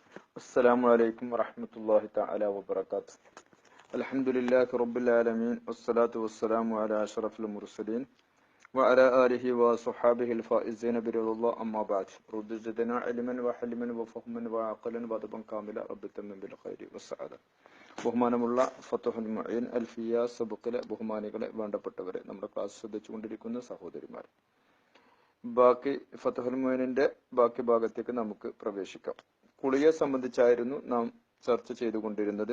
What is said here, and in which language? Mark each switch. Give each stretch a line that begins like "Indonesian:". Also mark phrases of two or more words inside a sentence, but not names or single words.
Arabic: السلام عليكم ورحمة الله تعالى وبركاته. الحمد لله رب العالمين والصلاة والسلام على أشرف المرسلين وعلى آله وصحابه الفائزين برضا الله أما بعد. رب زدنا علما وحلما وفهما وعقلا وأدبا كاملا رب تمم بالخير والسعادة.
Malayalam: ബഹുമാനമുള്ള ഫത്തുഹുൽ മുഈൻ അൽഫിയ സബുക്കിലെ ബഹുമാനികളെ, വേണ്ടപ്പെട്ടവരെ, നമ്മുടെ ക്ലാസ് ശ്രദ്ധിച്ചുകൊണ്ടിരിക്കുന്ന സഹോദരിമാർ, ബാക്കി ഫത്തുഹുൽ മുഈനിന്റെ ബാക്കി ഭാഗത്തേക്ക് നമുക്ക് പ്രവേശിക്കാം. കുളിയെ സംബന്ധിച്ചായിരുന്നു നാം ചർച്ച ചെയ്തുകൊണ്ടിരുന്നത്.